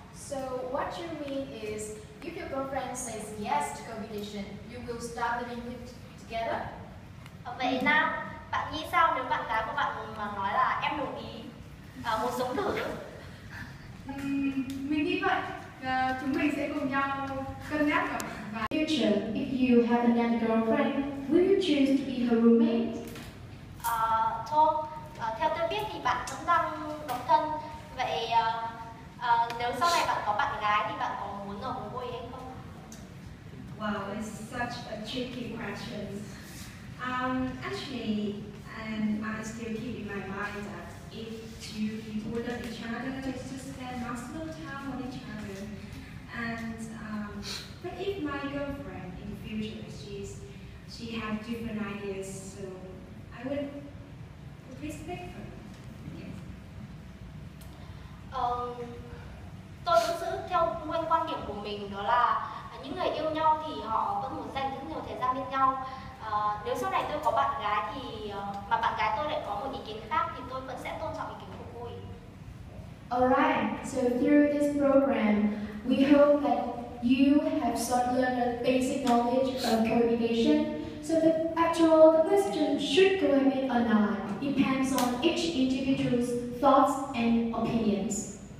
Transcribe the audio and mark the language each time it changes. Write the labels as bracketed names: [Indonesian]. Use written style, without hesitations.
[English] So what you mean is, if your girlfriend says yes to cohabitation, you will start living together? [Vietnamese] Vậy Nam, bạn nghĩ sao nếu bạn gái của bạn mà nói là em đồng ý muốn sống thử? Mình nghĩ vậy. Chúng mình sẽ cùng nhau cân nhắc và [English] Future, if you have another girlfriend, will you choose to be her roommate? [Vietnamese] Thôi, theo tôi biết thì bạn cũng đang độc thân. Vậy nếu sau này bạn có bạn gái thì bạn có muốn ở cùng cô ấy hay không? [English] Wow, it's such a tricky question. Actually, and I still keep in my mind that if two people love each other, just to spend maximum time on each other. And but if my girlfriend in the future, she have different ideas, so I would respect her. Yes. [Vietnamese] Tôi vẫn giữ theo nguyên quan điểm của mình, đó là những người yêu nhau thì họ vẫn muốn dành rất nhiều thời gian bên nhau. Nếu sau này tôi có bạn gái thì mà bạn gái tôi lại có một ý kiến khác thì tôi vẫn sẽ tôn trọng ý kiến của cô ấy. [English] Alright, so through this program, we hope that you have learned a basic knowledge of cohabitation. So the question should cohabit or not depends on each individual's thoughts and opinions.